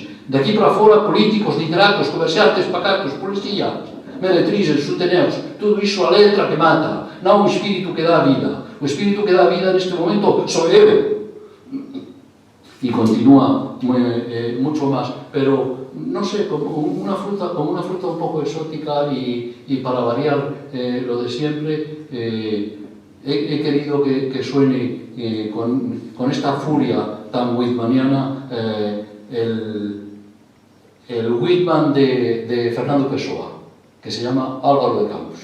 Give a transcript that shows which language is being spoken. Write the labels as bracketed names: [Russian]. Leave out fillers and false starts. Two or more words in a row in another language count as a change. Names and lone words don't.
[Galician] De aquí para fora, políticos, literatos, comerciantes, pacatos, policías, meretrizes, suteneos, tudo iso a letra que mata, non o espírito que dá a vida. O espírito que dá a vida neste momento sou eu. E continúa mucho máis, pero non sei, como unha fruta un pouco exótica e para variar [Spanish] lo de siempre, he querido que suene con esta furia tan whitmaniana el Whitman de Fernando Pessoa, que se llama Álvaro de Campos.